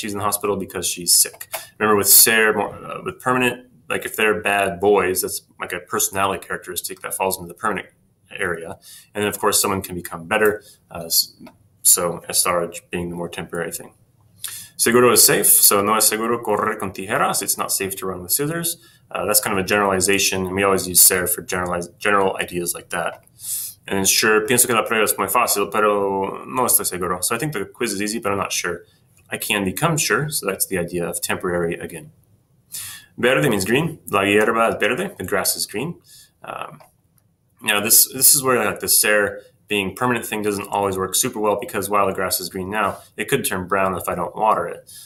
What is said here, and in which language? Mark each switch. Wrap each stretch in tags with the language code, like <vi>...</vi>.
<en>She's in the hospital because she's sick. Remember with ser, with permanent, like if they're bad boys, that's like a personality characteristic that falls into the permanent area. And then, of course, someone can become better. So estar being the more temporary thing. Seguro is safe. So</en> <es>no es seguro correr con tijeras.</es> <en>It's not safe to run with scissors. That's kind of a generalization, and we always use ser for general ideas like that. And then sure,</en> <es>pienso que la prueba es muy fácil, pero no estoy seguro.</es> <en>So I think the quiz is easy, but I'm not sure. I can become sure, so that's the idea of temporary again. Verde means green.</en> <es>La hierba es verde.</es> <en>The grass is green. Now this is where like the ser being permanent thing doesn't always work super well, because while the grass is green now, it could turn brown if I don't water it.</en>